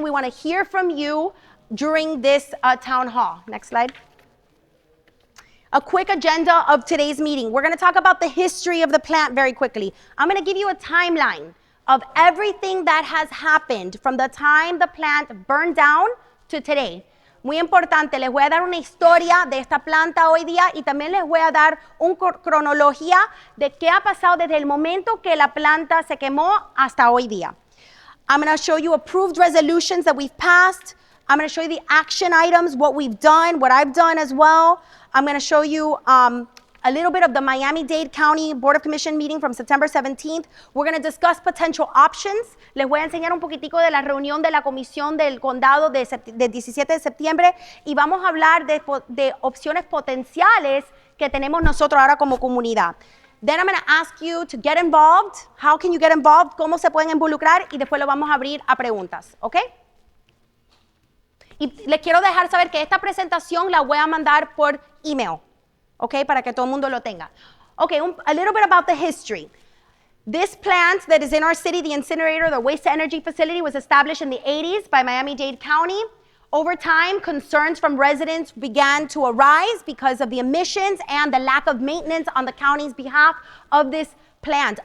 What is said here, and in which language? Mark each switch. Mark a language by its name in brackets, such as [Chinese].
[English] We want to hear from you during this town hall. Next slide. A quick agenda of today's meeting. We're going to talk about the history of the plant very quickly. I'm going to give you a timeline of everything that has happened from the time the plant burned down to today. [Spanish] Muy importante, les voy a dar una historia de esta planta hoy día y también les voy a dar una cronología de qué ha pasado desde el momento que la planta se quemó hasta hoy día. [English] I'm going to show you approved resolutions that we've passed. I'm going to show you the action items, what we've done, what I've done as well. I'm going to show you a little bit of the Miami-Dade County Board of Commission meeting from September 17th. We're going to discuss potential options. [Spanish] Les voy a enseñar un poquitico de la reunión de la comisión del condado de 17 de septiembre y vamos a hablar de opciones potenciales que tenemos nosotros ahora como comunidad. [English] Then I'm going to ask you to get involved. How can you get involved? [Spanish] ¿Cómo se pueden involucrar? Y después lo vamos a abrir a preguntas, ¿ok? Y les quiero dejar saber que esta presentación la voy a mandar por email, ¿ok? Para que todo el mundo lo tenga. [English] Okay, a little bit about the history. This plant that is in our city, the Incinerator, the waste-to-energy facility, was established in the 80s by Miami-Dade County. Over time, concerns from residents began to arise because of the emissions and the lack of maintenance on the county's behalf of this plant.